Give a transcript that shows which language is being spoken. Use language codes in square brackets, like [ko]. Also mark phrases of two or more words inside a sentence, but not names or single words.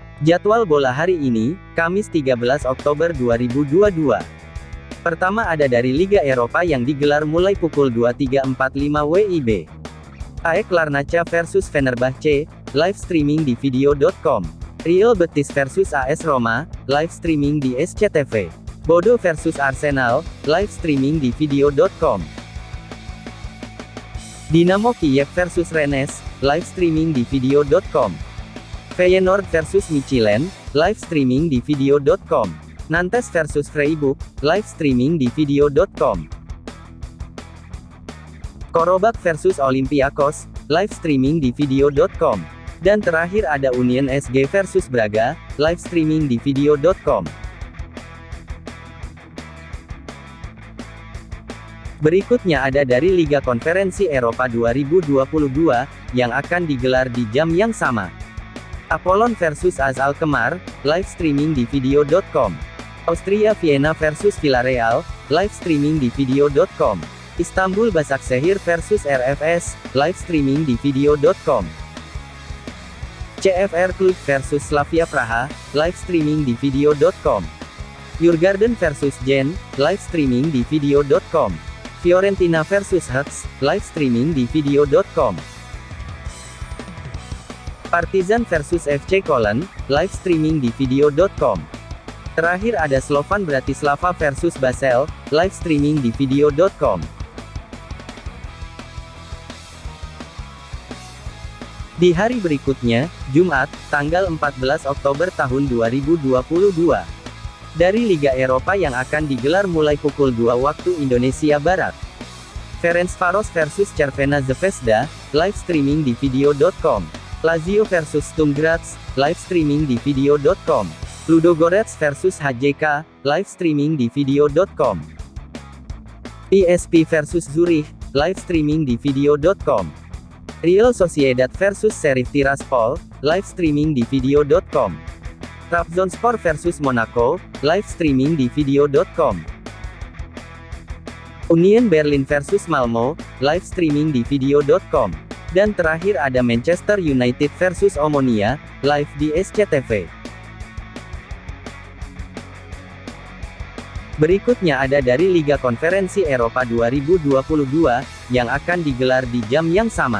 [id] Jadwal bola hari ini, Kamis 13 Oktober 2022. Pertama ada dari Liga Eropa yang digelar mulai pukul 23.45 WIB. AEK Larnaca versus Fenerbahce, [en] live streaming [id] di video.com. Real Betis versus AS Roma, [en] live streaming [id] di SCTV. Bodo versus Arsenal, [en] live streaming [id] di video.com. Dinamo Kiev versus Rennes, [en] live streaming [id] di video.com. Feyenoord versus Michelin, [en] live streaming [id] di video.com. Nantes versus Freiburg, [en] live streaming [id] di video.com. Korobak versus Olympiakos, [en] live streaming [id] di video.com. Dan terakhir ada Union SG versus Braga, [en] live streaming [id] di video.com. Berikutnya ada dari Liga Konferensi Eropa 2022, yang akan digelar di jam yang sama. Apollon versus AS Alkmaar, [en] live streaming [id] di video.com. Austria Vienna versus Villarreal, [en] live streaming [id] di video.com. Istanbul Başakşehir versus RFS, [en] live streaming [id] di video.com. CFR Cluj versus Slavia Praha, [en] live streaming [id] di video.com. Djurgården versus Genk, [en] live streaming [id] di video.com. Fiorentina versus Hearts, [en] live streaming [id] di video.com. Partizan versus FC Köln, [en] live streaming [id] di video.com. Terakhir ada Slovan Bratislava versus Basel, [en] live streaming [id] di video.com. Di hari berikutnya, Jumat, tanggal 14 Oktober tahun 2022. Dari Liga Eropa yang akan digelar mulai pukul 2 waktu Indonesia Barat. Ferencvaros versus Crvena Zvezda, [en] live streaming [id] di video.com. Lazio versus Sturm Graz, [en] live streaming [id] di video.com. Ludogorets versus HJK, [en] live streaming [id] di video.com. PSV versus Zurich, [en] live streaming [id] di video.com. Real Sociedad versus Sheriff Tiraspol, [en] live streaming [id] di video.com. Trabzonspor versus Monaco, [en] live streaming [id] di video.com. Union Berlin versus Malmo, [en] live streaming [id] di video.com. Dan terakhir ada Manchester United versus Omonia, live di SCTV. Berikutnya ada dari Liga Konferensi Eropa 2022, yang akan digelar di jam yang sama.